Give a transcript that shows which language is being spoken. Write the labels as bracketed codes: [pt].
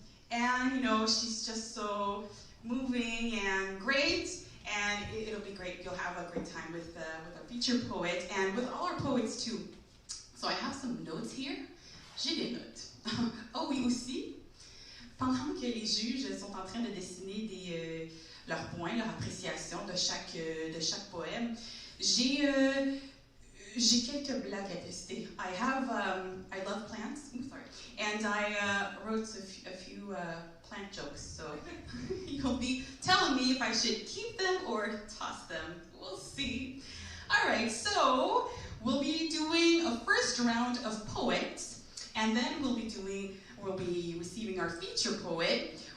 [en] And she's just so moving and great, and it'll be great. You'll have a great time with our feature poet and with all our poets too. So I have some notes here. [fr] J'ai des notes. Oh oui, aussi, pendant que les juges sont en train de dessiner leurs points, leur appréciation de chaque poème, j'ai quelques blagues à tester. [en] I love plants. I'm sorry. And I wrote a few plant jokes, so you'll be telling me if I should keep them or toss them. We'll see. All right, so we'll be doing a first round of poets, and then we'll be receiving our feature poet.